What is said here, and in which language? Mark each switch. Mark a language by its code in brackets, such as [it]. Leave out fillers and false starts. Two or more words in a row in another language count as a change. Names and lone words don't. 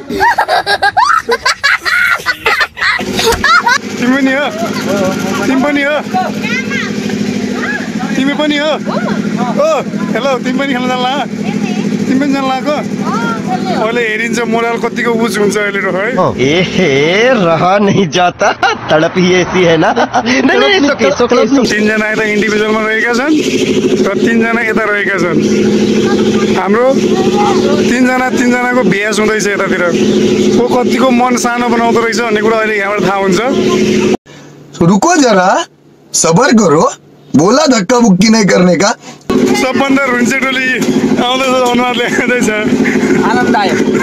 [ne] तिमी पनि हो, तिमी पनि हो, तिमी पनि हो। ओ हेलो, तिमी पनि खेल्न जान्ला? तिमी पनि जान्ला को? अहिले हेरिन्छ मोरल कतिको उच हुन्छ अहिले है। [hi] रहा नहीं जाता, तड़प ही ऐसी है ना। [ne] तीनजना यता इन्डिभिजुअलमा रहेका छन् र तीनजना यता रहेका छन्। हाम्रो तीनजनाको भ्यास हुँदैछ यतातिर। को कतिको मन सानो बनाउँदो रहेछ भन्ने कुरा अहिले यहाँबाट थाहा हुन्छ। [hi] रुको जरा, सबर करो, बोला धक्का मुक्की नहीं करने का। [ne] सबभन्दा रुन्चे टोली आउँदैछ, अनुहारले आउँदैछ। आनन्द आयो।